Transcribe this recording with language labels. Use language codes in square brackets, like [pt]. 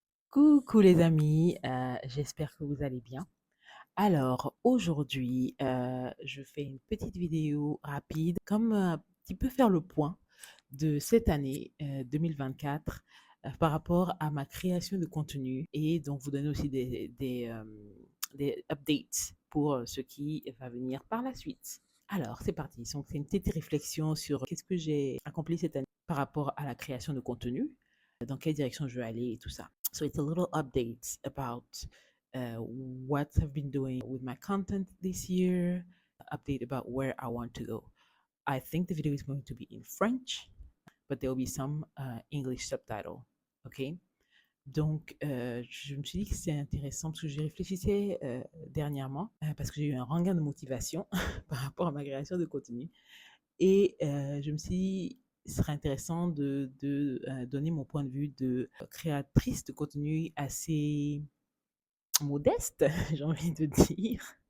[fr] Coucou les amis, j'espère que vous allez bien. Alors aujourd'hui, je fais une petite vidéo rapide comme un petit peu faire le point de cette année 2024 par rapport à ma création de contenu et donc vous donner aussi des updates pour ce qui va venir par la suite. Alors c'est parti, donc c'est une petite réflexion sur qu'est-ce que j'ai accompli cette année par rapport à la création de contenu, dans quelle direction je veux aller et tout ça. [en] So it's a little update about what I've been doing with my content this year, update about where I want to go. I think the video is going to be in French, but there will be some English subtitle. OK? [fr] Donc, je me suis dit que c'était intéressant parce que j'y réfléchissais dernièrement, parce que j'ai eu un regain de motivation par rapport à ma création de contenu. Et je me suis dit, ce serait intéressant de donner mon point de vue de créatrice de contenu assez modeste, j'ai envie de dire.